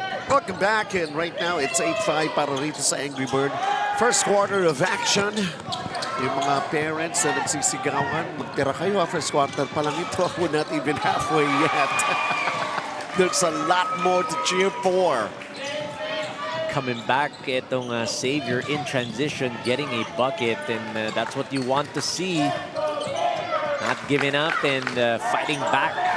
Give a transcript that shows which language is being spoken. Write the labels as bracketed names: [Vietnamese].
[English] Welcome back, and right now it's 8-5 para rito sa Angry Bird. First quarter of action. [Filipino] Yung mga parents na nagsisigawan, magtira kayo. First quarter pa lang ito. [English] We're not even halfway yet. There's a lot more to cheer for. Coming back, itong Xavier in transition, getting a bucket, and that's what you want to see. Not giving up and fighting back.